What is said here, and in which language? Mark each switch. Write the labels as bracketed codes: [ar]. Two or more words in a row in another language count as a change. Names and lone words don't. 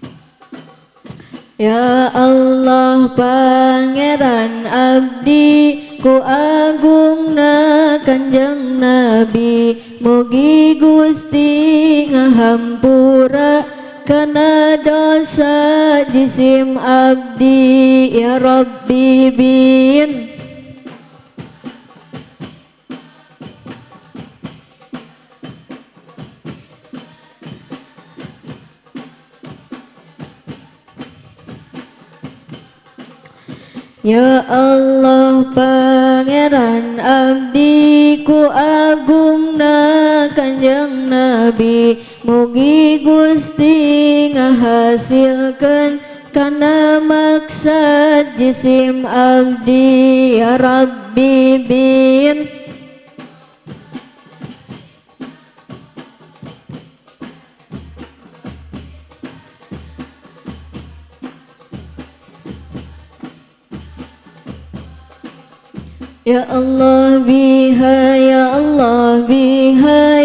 [ar] يا الله [su] Pangeran Abdi ku agungna Kanjeng Nabi, mugi Gusti ngahampura kana dosa jisim abdi [ar] يا ربي بن. يا الله [su] Pangeran abdi ku agungna Kanjeng Nabi, mugi Gusti ngahasilkeun kana maksad jisim abdi [ar] يا ربي بن. يا الله بها يا الله بها